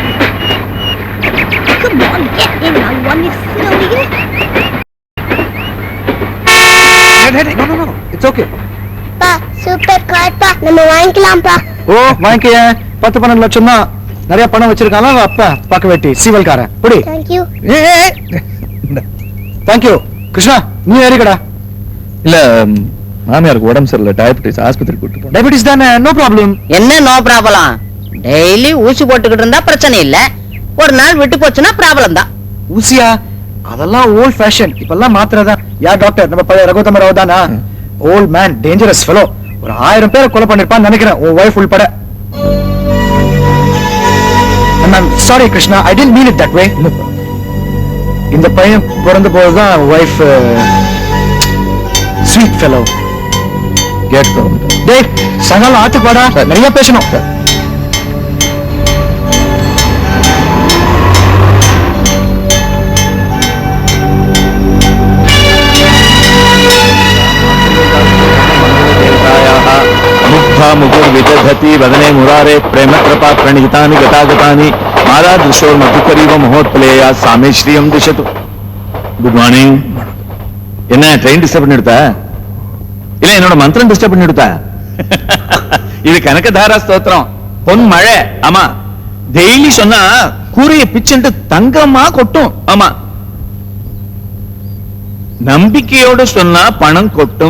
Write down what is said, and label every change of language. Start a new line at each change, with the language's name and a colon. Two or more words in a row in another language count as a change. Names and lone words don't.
English: Come on, get in. I want you slowly. No. It's okay.
Tamil: பா சூப்பர் கார் பா, நம்ம வாங்கிக்கலாம்ப்பா. ஓ வாங்கிக்க. 10-12 லட்சம் தான். நிறைய பணம் வச்சிருக்காங்க அப்பா பாக்க வெட்டி சீவல்காரன். புடி.
English: Thank you. Thank you.
Tamil: கிருஷ்ணா நீ ஏறிக்கடா. இல்ல மாமியாருக்கு உடம்பு சரியில்லை, டயபெட்டிஸ், ஆஸ்பத்திரி கூட்டு போறேன். டயபெட்டிஸ் தானே,
English: no problem.
Tamil: என்ன
English: no problem?
Tamil: டெய்லி ஊசி போட்டுக்கிட்டு இருந்தா பிரச்சனை இல்ல. ஒரு நாள் விட்டு போச்சுன்னா ப்ராப்ளம் தான். ஊசியா? அதெல்லாம்
English: old fashion.
Tamil: இப்பெல்லாம் மாத்திரதான். யார் டாக்டர்? நம்ம பழைய ரகுதம ராவ் தானா?
English: old man, dangerous fellow.
Tamil: ஒரு 1000 பேரை கொலை பண்ணிருப்பான்னு நினைக்கிறேன், உன் வைஃப் உள்பட.
English: I'm sorry கிருஷ்ணா, I didn't mean it that way.
Tamil: இந்த பையன் பிறந்த போதுதான்
English: wife sweet fellow.
Tamil: கேட் டேய் சகல ஆத்துக்கு வாடா, நிறைய பேசணும்.
Sanskrit: मुकुर्विदधति वदने मुरारे प्रेम कृपा प्रणितानि गतागतानि मारा दृशोर मधुकरीव महोत्पलेया सामे श्रीयम दिशतु.
English: good morning.
Tamil: என்ன
English: train disturb
Tamil: பண்ணி எடுத்தா? இல்ல என்னோட மந்திரம் டிஸ்டர்ப் பண்ணி எடுத்தா? இது கனகதாரா ஸ்தோத்திரம், பொன் மழை. ஆமா, டெய்லி சொன்னா கூரையை பிச்சுட்டு தங்கமா கொட்டும். ஆமா, நம்பிக்கையோட சொன்னா பணம் கொட்டும்.